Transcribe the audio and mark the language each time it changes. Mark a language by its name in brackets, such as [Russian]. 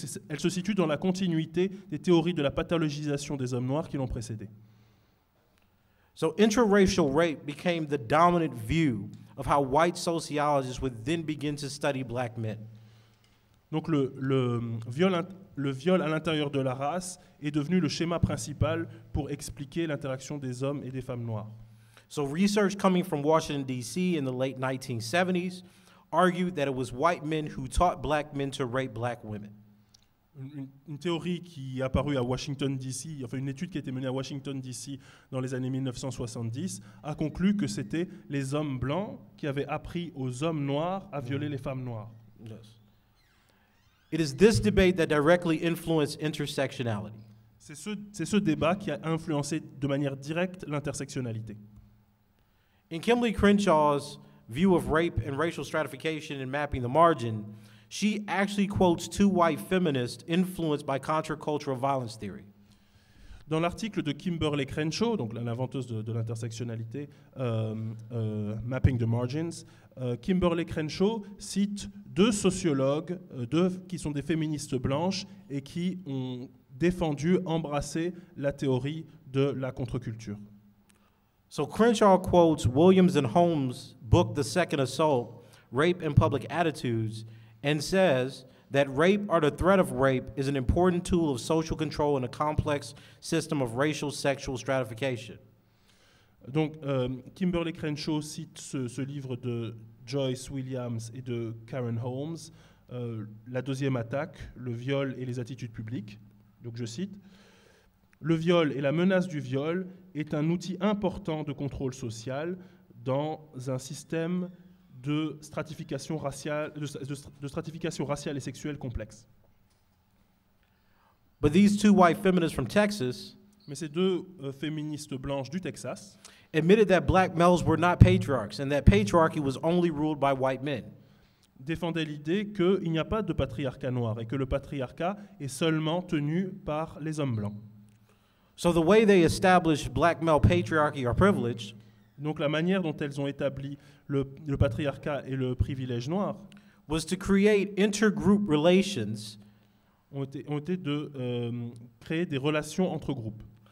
[French] Elle se situe dans la continuité des théories de la pathologisation des hommes noirs qui l'ont précédée. [English] So intraracial rape became the dominant view of how white sociologists would then begin to study black men. [French] Donc le viol à l'intérieur de la race est devenu le schéma principal pour expliquer l'interaction des hommes et des femmes noires. [English] So research coming from Washington, D.C. in the late 1970s argued that it was white men who taught black men to rape black women. [French] Une théorie qui est apparue à Washington, D.C., enfin une étude qui a été menée à Washington, D.C. dans les années 1970, a conclu que c'était les hommes blancs qui avaient appris aux hommes noirs à violer les femmes noires. [English] Yes. It is this debate that directly influenced intersectionality. [French] C'est ce débat qui a influencé de manière directe l'intersectionnalité. [English] In Kimberly Crenshaw's view of rape and racial stratification and mapping the margin, she actually quotes two white feminists influenced by contracultural violence theory. [French] Dans l'article de Kimberly Crenshaw, donc l'inventeuse de l'intersectionnalité, Mapping the Margins, Kimberly Crenshaw cite deux sociologues qui sont des féministes blanches et qui ont défendu, embrassé la théorie de la contre-culture. [English] So Crenshaw quotes Williams and Holmes' book, The Second Assault, Rape and Public Attitudes, and says that rape or the threat of rape is an important tool of social control in a complex system of racial sexual stratification. [French] Donc, Kimberly Crenshaw cite ce livre de Joyce Williams et de Karen Holmes, la deuxième attaque, le viol et les attitudes publiques. Donc, je cite, « Le viol et la menace du viol est un outil important de contrôle social dans un système de stratification raciale, de stratification raciale et sexuelle complexe. » [English] But these two white feminists from Texas [French] Mais ces deux féministes blanches du Texas [English] admitted that black males were not patriarchs and that patriarchy was only ruled by white men. [French] défendaient l'idée qu'il n'y a pas de patriarcat noir et que le patriarcat est seulement tenu par les hommes blancs. [English] So the way they established black male patriarchy or privilege [French] Donc la manière dont elles ont établi le patriarcat et le privilège noir [English] was to create intergroup relations [French] ont été de créer des relations entre groupes,